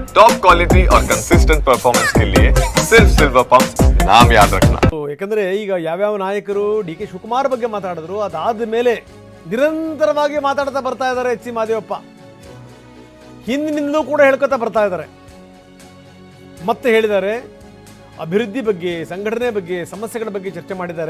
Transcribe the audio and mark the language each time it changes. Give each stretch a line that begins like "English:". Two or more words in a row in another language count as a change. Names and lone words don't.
English: top quality
Hindi: और
English: consistent performance
Hindi: के लिए सिर्फ सिल्वर पंप नाम याद रखना.
Kannada: ಯಾಕಂದ್ರೆ ಈಗ ಯಾವ್ಯಾವ ನಾಯಕರು ಡಿ ಕೆ ಶಿವಕುಮಾರ್ ಬಗ್ಗೆ ಮಾತಾಡಿದ್ರು ಅದಾದ ಮೇಲೆ ನಿರಂತರವಾಗಿ ಮಾತಾಡ್ತಾ ಬರ್ತಾ ಇದ್ದಾರೆ ಎಚ್ ಸಿ ಮಹದೇವಪ್ಪ. ಹಿಂದಿನಿಂದಲೂ ಕೂಡ ಹೇಳ್ಕೊತಾ ಬರ್ತಾ ಇದ್ದಾರೆ. ಮತ್ತೆ ಹೇಳಿದ್ದಾರೆ ಅಭಿವೃದ್ಧಿ ಬಗ್ಗೆ, ಸಂಘಟನೆ ಬಗ್ಗೆ, ಸಮಸ್ಯೆಗಳ ಬಗ್ಗೆ ಚರ್ಚೆ ಮಾಡಿದ್ದಾರೆ.